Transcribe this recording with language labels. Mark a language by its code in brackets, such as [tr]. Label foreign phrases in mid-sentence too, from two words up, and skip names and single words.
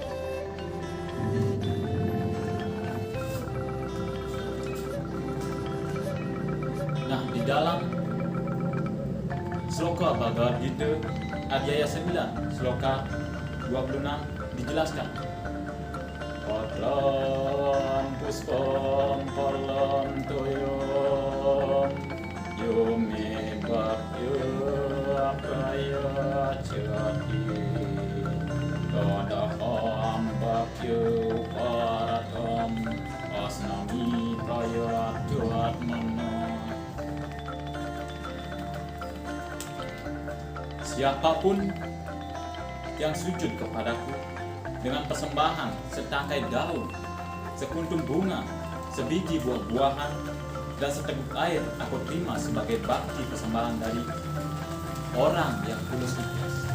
[id] Nah, di dalam Sloka Bhagavad Gita Adhyaya 9 Sloka 26 dijelaskan, [sa] Patram puspam palam toyom Yume bhakya praya chati Tadaham bhakya paratam Asnami praya tuatmana. [id] Siapapun yang sujud kepadaku dengan persembahan setangkai daun, sekuntum bunga, sebiji buah-buahan, dan seteguk air, aku terima sebagai bakti persembahan dari orang yang tulus ikhlas.